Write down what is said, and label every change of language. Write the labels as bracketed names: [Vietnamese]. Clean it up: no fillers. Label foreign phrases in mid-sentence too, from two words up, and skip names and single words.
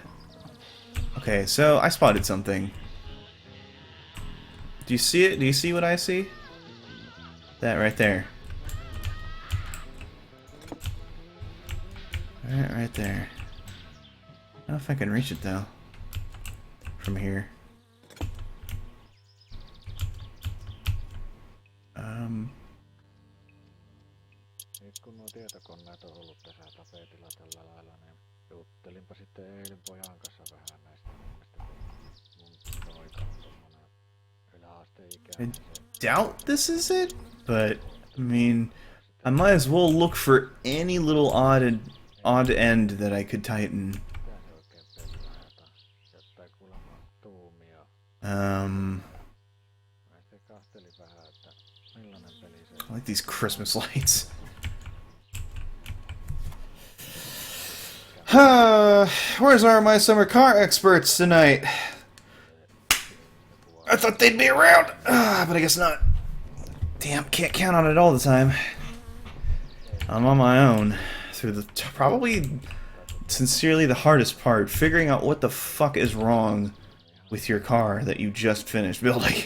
[English] Okay, so I spotted something. Do you see it? Do you see what I see? That right there. Right there. I don't know if I can reach it though. From here. [Finnish] Nyt kun nuo tietokoneet on ollut tässä tapetilla tällä lailla, niin juttelinpa sitten eilen pojan kanssa vähän näistä hommista, kun mun poika on tommonen yläasteikäinen. [English] I doubt this is it, but I mean, I might as well look for any little odd end that I could tighten. [Finnish] Mitä se oikein pelaa, jota jättää kuulemma tuumia. Näistä [English] I like these Christmas lights. Where's our My Summer Car experts tonight? I thought they'd be around, but I guess not. Damn, can't count on it all the time. I'm on my own through the probably sincerely the hardest part, figuring out what the fuck is wrong with your car that you just finished building.